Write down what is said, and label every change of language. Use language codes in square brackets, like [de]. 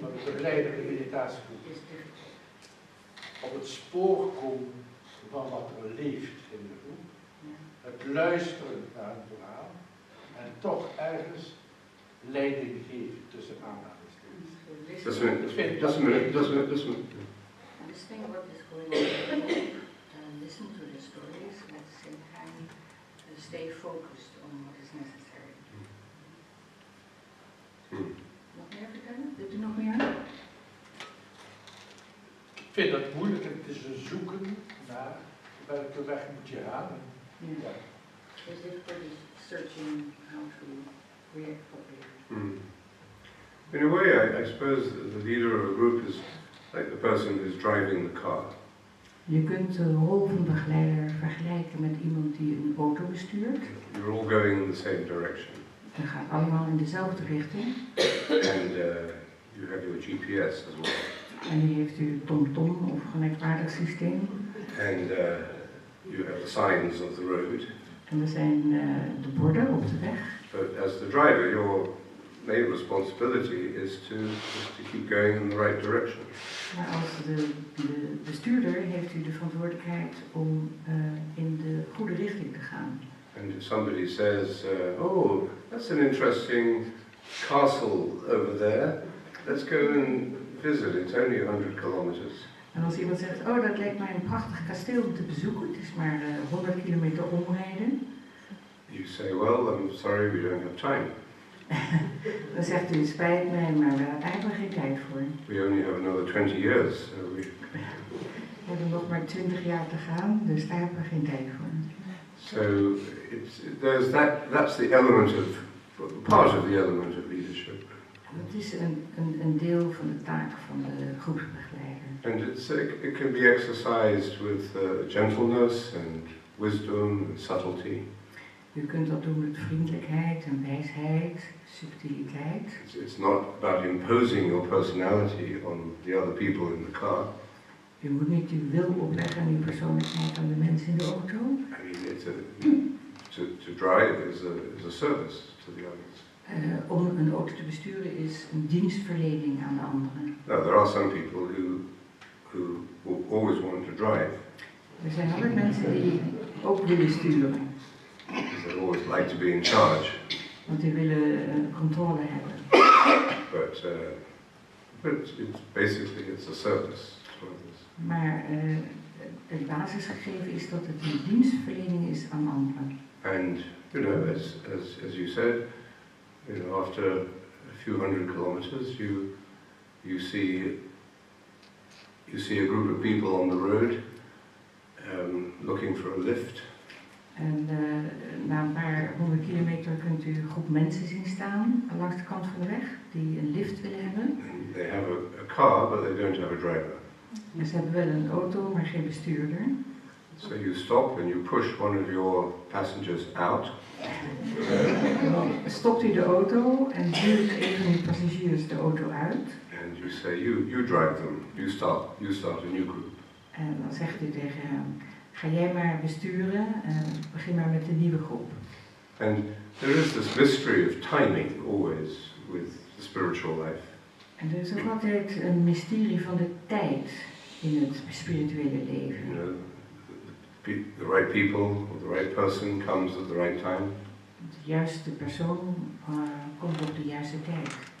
[nl] Van de begeleider in de meditatiegroep. [en] is difficult. [nl] Op het spoor komen van wat er leeft in de groep. Het luisteren naar een verhaal en toch ergens leiding geven tussen aanhalingstekens. [en] Just a minute. Listening what is going on in the group, listen to the stories, and at the same time stay focused on what is necessary. [nl] Nog meer vertellen? Wilt u nog meer? Ik vind dat moeilijk en het is een zoeken naar welke weg moet je gaan. Ja. [en] It's difficult searching how to react properly. In a way, I suppose the leader of a group is like the person who's driving the car. [nl] Je kunt de rol van begeleider vergelijken met iemand die een auto bestuurt. [en] You're all going in the same direction. [nl] We gaan allemaal in dezelfde richting. [en] And you have your GPS as well. [nl] En u heeft uw TomTom of gelijkwaardig systeem. [en] And you have the signs of the road. [nl] En er zijn de borden op de weg. [en] But as the driver, your main responsibility is to keep going in the right direction. [nl] Maar als de bestuurder heeft u de verantwoordelijkheid om in de goede richting te gaan. [en] And if somebody says, oh, that's an interesting castle over there, let's go and visit, it's only 100 kilometers. [nl] En als iemand zegt, oh dat lijkt mij een prachtig kasteel om te bezoeken, het is maar 100 kilometer omrijden. [en] You say, well, I'm sorry, we don't have time. [nl] Dan zegt u, het spijt mij, maar we hebben geen tijd voor. [en] We only have another 20 years. So [nl] we hebben nog maar 20 jaar te gaan, dus daar hebben we geen tijd voor. [en] So there's that's the element of, part of the element of leadership. [nl] Het is een deel van de taak van de groepsbegeleider. [en] And it can be exercised with gentleness and wisdom and subtlety. [nl] U kunt dat doen met vriendelijkheid en wijsheid, subtiliteit. [en] It's not about imposing your personality on the other people in the car. [nl] U moet niet uw wil opleggen en uw persoonlijkheid aan de mensen in de auto. [en] I mean, to drive is a service to the others. [nl] Om een auto te besturen is een dienstverlening aan de anderen. [en] Now, there are some people who always want to drive. [nl] Er zijn altijd mensen die ook willen sturen. [en] They always like to be in charge. [nl] Want die willen controle hebben. [en] But it's basically it's a service to others. [nl] Maar het basisgegeven is dat het een dienstverlening is aan anderen. [en] And you know, as you said, you know, after a few hundred kilometers, you see you see a group of people on the road looking for a lift. [nl] En na een paar 100 kilometer kunt u een groep mensen zien staan langs de kant van de weg die een lift willen hebben. [en] And they have a car, but they don't have a driver. [nl] En ze hebben wel een auto, maar geen bestuurder. [en] So you stop and you push one of your passengers out. [nl] Dan stopt u de auto en duwt een van uw passagiers de auto uit. [en] And you say, you drive them, you start a new group. [nl] En dan zegt u tegen hem, ga jij maar besturen en begin maar met de nieuwe groep. [en] And there is this mystery of timing always with the spiritual life. [nl] En er is ook altijd een mysterie van de tijd in het spirituele leven. [en] You know, the right people or the right person comes at the right time. [nl] De juiste persoon komt op de juiste tijd.